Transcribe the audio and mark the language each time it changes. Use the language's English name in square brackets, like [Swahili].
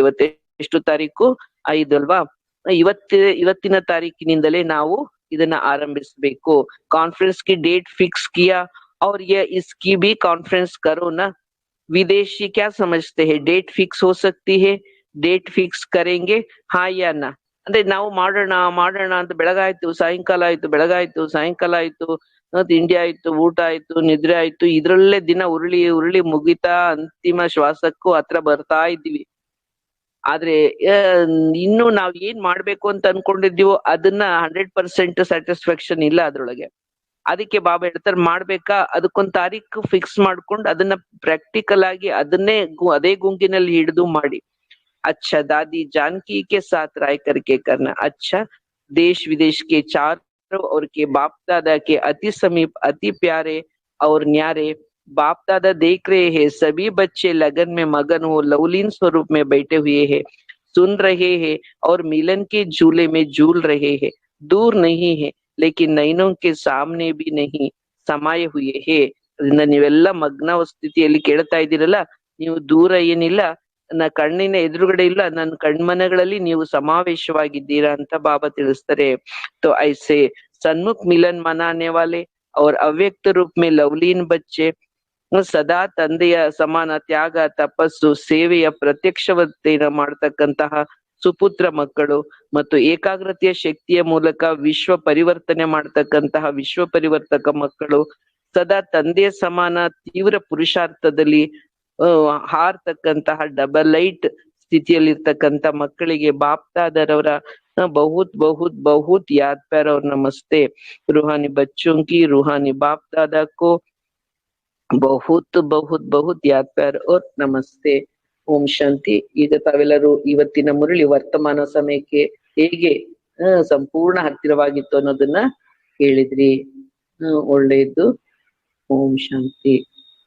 [Kannada] ಇವತ್ತು ಎಷ್ಟು ತಾರೀಕು? 5 ಅಲ್ವಾ? ಇವತ್ತಿನ ತಾರೀಕಿನಿಂದಲೇ ನಾವು ಇದನ್ನ ಆರಂಭಿಸಬೇಕು. [Hindi] ಕಾನ್ಫರೆನ್ಸ್ की डेट फिक्स किया और ये इसकी भी कॉन्फ्रेंस करो ना. विदेशी क्या समझते हैं? डेट फिक्स हो सकती है, डेट फिक्स करेंगे [Kannada] ಹಾ ಯಾ ನಾ ಅಂದ್ರೆ ನಾವು ಮಾಡೋಣ ಮಾಡೋಣ ಅಂತ ಬೆಳಗಾಯ್ತು ಸಾಯಂಕಾಲ ಆಯ್ತು, ಬೆಳಗಾಯ್ತು ಸಾಯಂಕಾಲ ಆಯ್ತು, ತಿಂಡಿ ಆಯ್ತು, ಊಟ ಆಯ್ತು, ನಿದ್ರೆ ಆಯ್ತು, ಇದ್ರಲ್ಲೇ ದಿನ ಉರುಳಿ ಉರುಳಿ ಮುಗಿತಾ ಅಂತಿಮ ಶ್ವಾಸಕ್ಕೂ ಹತ್ರ ಬರ್ತಾ ಇದ್ದೀವಿ. ಆದ್ರೆ ಇನ್ನು ನಾವ್ ಏನ್ ಮಾಡ್ಬೇಕು ಅಂತ ಅನ್ಕೊಂಡಿದ್ದೀವೋ ಅದನ್ನ 100% ಸ್ಯಾಟಿಸ್ಫ್ಯಾಕ್ಷನ್ ಇಲ್ಲ ಅದ್ರೊಳಗೆ. ಅದಕ್ಕೆ ಬಾಬಾ ಹೇಳ್ತಾರೆ, ಮಾಡ್ಬೇಕಾ ಅದಕ್ಕೊಂದ್ ತಾರೀಕು ಫಿಕ್ಸ್ ಮಾಡ್ಕೊಂಡು ಅದನ್ನ ಪ್ರಾಕ್ಟಿಕಲ್ ಆಗಿ ಅದನ್ನೇ ಅದೇ ಗುಂಗಿನಲ್ಲಿ ಹಿಡಿದು ಮಾಡಿ. [Hindi] अच्छा दादी जानकी के साथ राय करके करना. अच्छा देश विदेश के चारों ओर के बाप दादा के अति समीप, अति प्यारे और न्यारे बाप दादा देख रहे हैं. सभी बच्चे लगन में मगन हो लवलीन स्वरूप में बैठे हुए हैं, सुन रहे हैं और मिलन के झूले में झूल रहे हैं. दूर नहीं है लेकिन नैनों के सामने भी नहीं समाये हुए है. [Kannada] ಅದರಿಂದ ನೀವೆಲ್ಲ ಮಗ್ನ ಸ್ಥಿತಿಯಲ್ಲಿ ಕೇಳ್ತಾ ಇದ್ದೀರಲ್ಲ, ನೀವು ದೂರ ಏನಿಲ್ಲ, ನನ್ನ ಕಣ್ಣಿನ ಎದುರುಗಡೆ ಇಲ್ಲ, ನನ್ನ ಕಣ್ಮನಗಳಲ್ಲಿ ನೀವು ಸಮಾವೇಶವಾಗಿದ್ದೀರಾ ಅಂತ ಬಾಬಾ ತಿಳಿಸ್ತಾರೆ. [Hindi] तो ऐसे सन्मुख मिलन मनाने वाले और अव्यक्त रूप में लवलीन बच्चे [Kannada] ಸದಾ ತಂದೆಯ ಸಮಾನ ತ್ಯಾಗ, ತಪಸ್ಸು, ಸೇವೆಯ ಪ್ರತ್ಯಕ್ಷತೆಯನ್ನು ಮಾಡ್ತಕ್ಕಂತಹ ಸುಪುತ್ರ ಮಕ್ಕಳು ಮತ್ತು ಏಕಾಗ್ರತೆಯ ಶಕ್ತಿಯ ಮೂಲಕ ವಿಶ್ವ ಪರಿವರ್ತನೆ ಮಾಡ್ತಕ್ಕಂತಹ ವಿಶ್ವ ಪರಿವರ್ತಕ ಮಕ್ಕಳು, ಸದಾ ತಂದೆಯ ಸಮಾನ ತೀವ್ರ ಪುರುಷಾರ್ಥದಲ್ಲಿ ಹಾರ್ತಕ್ಕಂತಹ ಡಬಲ್ ಲೈಟ್ ಸ್ಥಿತಿಯಲ್ಲಿರ್ತಕ್ಕಂಥ ಮಕ್ಕಳಿಗೆ ಬಾಪ್ದಾದರವರ [Hindi] ಬಹುತ್ ಬಹುತ್ ಬಹುತ್ ಯಾದ್ ಪ್ಯಾರ और नमस्ते. रूहानी बच्चों की रूहानी बाप दादा को बहुत बहुत बहुत याद प्यार और नमस्ते. [Kannada] ಓಂ ಶಾಂತಿ. ಈಗ ತಾವೆಲ್ಲರೂ ಇವತ್ತಿನ ಮುರಳಿ ವರ್ತಮಾನ ಸಮಯಕ್ಕೆ ಹೇಗೆ ಸಂಪೂರ್ಣ ಹತ್ತಿರವಾಗಿತ್ತು ಅನ್ನೋದನ್ನ ಕೇಳಿದ್ರಿ. ಒಳ್ಳೆಯದು. ಓಂ ಶಾಂತಿ.